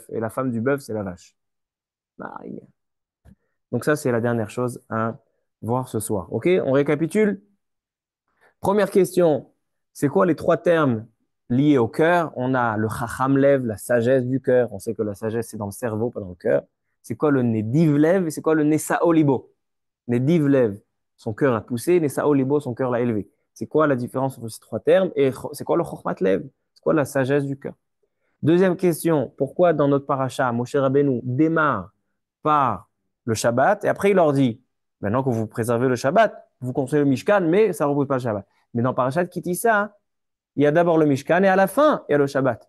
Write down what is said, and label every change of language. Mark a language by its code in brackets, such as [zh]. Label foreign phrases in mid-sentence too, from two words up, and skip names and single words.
[fr] Et la femme du bœuf, c'est la vache. Donc ça, c'est la dernière chose à voir ce soir. OK, on récapitule. Première question, c'est quoi les 3 termes liés au cœur? On a le [he] חכם לב, [fr] la sagesse du cœur. On sait que la sagesse, c'est dans le cerveau, pas dans le cœur. C'est quoi le [he] נדיב לב [fr] et c'est quoi le [he] נשאו לבו? נדיב לב, [fr] son cœur a poussé. [he] נשאו לבו, [fr] son cœur l'a élevé. C'est quoi la différence entre ces 3 termes? Et c'est quoi le [he] חכמת לב? [fr] C'est quoi la sagesse du cœur? Deuxième question, pourquoi dans notre paracha, Moshe Rabbeinu démarre par le Shabbat et après il leur dit, maintenant que vous préservez le Shabbat, vous construisez le Mishkan, mais ça ne repose pas le Shabbat. Mais dans Parashat Kitissa, il y a d'abord le Mishkan et à la fin, il y a le Shabbat.